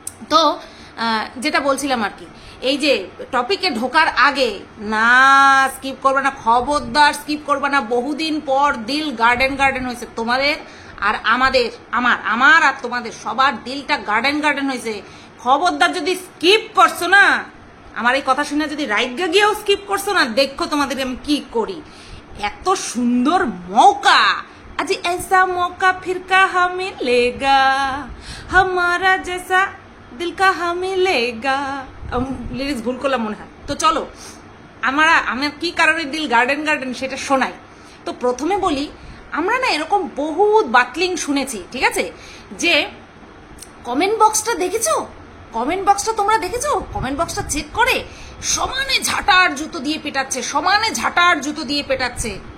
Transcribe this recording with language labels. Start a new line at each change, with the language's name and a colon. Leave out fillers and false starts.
Bangla: তো যেটা বলছিলাম আর কি, এই যে টপিকে ঢোকার আগে না স্কিপ করবে না, খবরদার স্কিপ করবে না। বহুদিন পর দিল গার্ডেন হয়েছে তোমাদের আর আমাদের, আমার আর তোমাদের সবার দিলটা গার্ডেন হয়েছে। খবরদার যদি স্কিপ করছো না, আমার এই কথা শুনে যদি রাইগা গিয়েও স্কিপ করছো না, দেখো তোমাদের আমি কি করি। এত সুন্দর মৌকা, আজ
Hindi: ऐसा मौका फिर कहाँ मिलेगा, हमारा जैसा दिल कहाँ मिलेगा।
Bangla: লিরিক্স ভুল করলাম মনে হয়। তো চলো আমার কি কারণে দিল গার্ডেন সেটা শোনাই। তো প্রথমে বলি, আমরা না এরকম বহুত বাটলিং শুনেছি, ঠিক আছে, যে কমেন্ট বক্সটা দেখেছো, কমেন্ট বক্সটা তোমরা দেখেছো, কমেন্ট বক্সটা চেক করে সমানে ঝাঁটার জুতো দিয়ে পেটাচ্ছে।